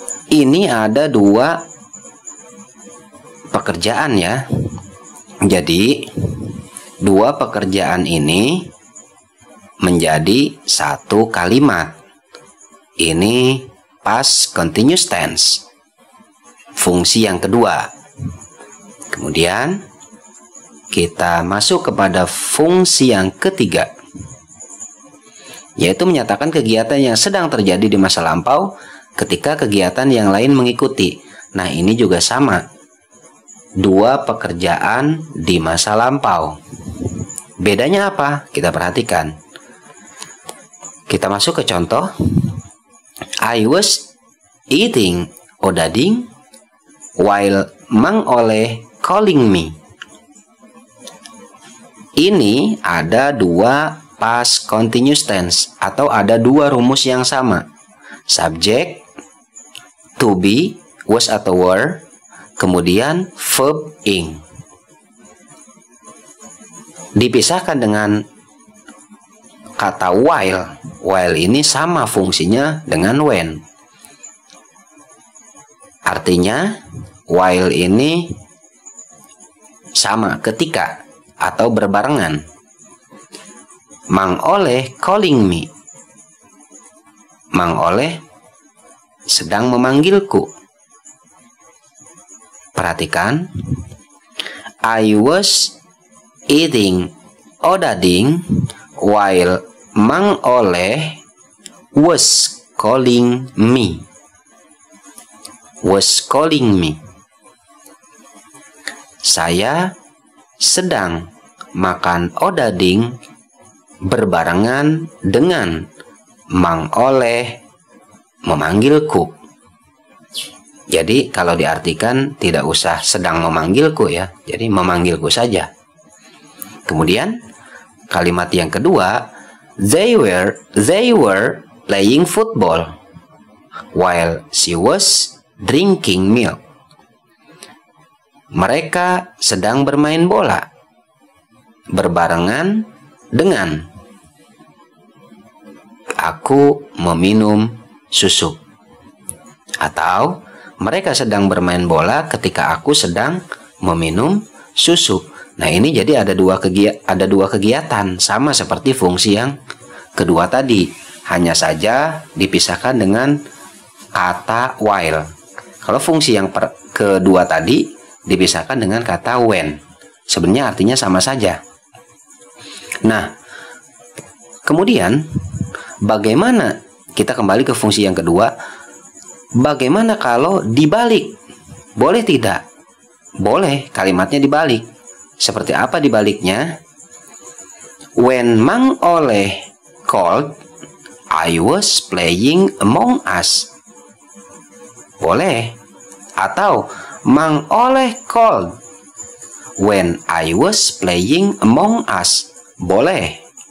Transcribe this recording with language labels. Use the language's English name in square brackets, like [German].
[Indonesian] Ini ada dua pekerjaan ya. Jadi dua pekerjaan ini menjadi satu kalimat. Ini past continuous tense. Fungsi yang kedua. Kemudian kita masuk kepada fungsi yang ketiga, yaitu menyatakan kegiatan yang sedang terjadi di masa lampau ketika kegiatan yang lain mengikuti. Nah, ini juga sama. Dua pekerjaan di masa lampau. Bedanya apa? Kita perhatikan. Kita masuk ke contoh. [English] I was eating odading while Mang Oleh calling me. [Indonesian] Ini ada dua past continuous tense atau ada dua rumus yang sama. Subjek, to be, was atau were, kemudian verb ing. Dipisahkan dengan kata while. While ini sama fungsinya dengan when. Artinya while ini sama ketika atau berbarengan. Mang Oleh [English] calling me. [Indonesian] Mang Oleh sedang memanggilku. Perhatikan. [English] I was eating odading while Mang Oleh was calling me. Was calling me. [Indonesian] Saya sedang makan odading berbarengan dengan Mang Oleh memanggilku. Jadi kalau diartikan tidak usah sedang memanggilku ya. Jadi memanggilku saja. Kemudian kalimat yang kedua, [English] they were playing football while she was drinking milk. [Indonesian] Mereka sedang bermain bola berbarengan dengan aku meminum susu. Atau mereka sedang bermain bola ketika aku sedang meminum susu. Nah, ini jadi ada dua kegiatan sama seperti fungsi yang kedua tadi. Hanya saja dipisahkan dengan kata while. Kalau fungsi yang kedua tadi dipisahkan dengan kata when. Sebenarnya artinya sama saja. Nah, kemudian bagaimana kita kembali ke fungsi yang kedua? Bagaimana kalau dibalik? Boleh tidak? boleh kalimatnya dibalik. Seperti apa dibaliknya? [English] When Mang Oleh called, I was playing Among Us. [Indonesian] Boleh. [English] Atau Mang Oleh called when I was playing Among Us. [Indonesian] Boleh.